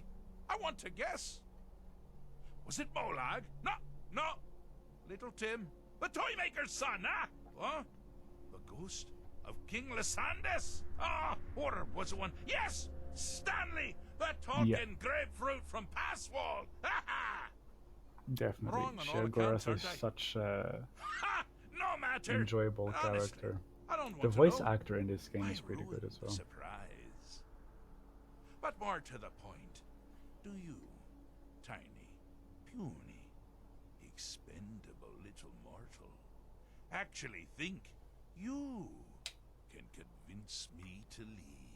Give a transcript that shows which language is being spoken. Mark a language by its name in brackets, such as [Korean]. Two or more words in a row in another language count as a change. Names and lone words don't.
[English] I want to guess. Was it Molag? No. Little Tim. The Toymaker's son, huh? Huh? The ghost of King Lysandas? Ah, or was it one? Yes! Stanley! The talking grapefruit from Passwall! Ha ha! Definitely, Wrong on all accounts, Sheogorath is aren't I? such Ha! No matter! enjoyable Honestly, character. I don't want The to voice know. actor in this game Why is pretty good ruin as the well. Surprise. But more to the point, do you, tiny, puny, expendable little mortal, actually think you can convince me to leave?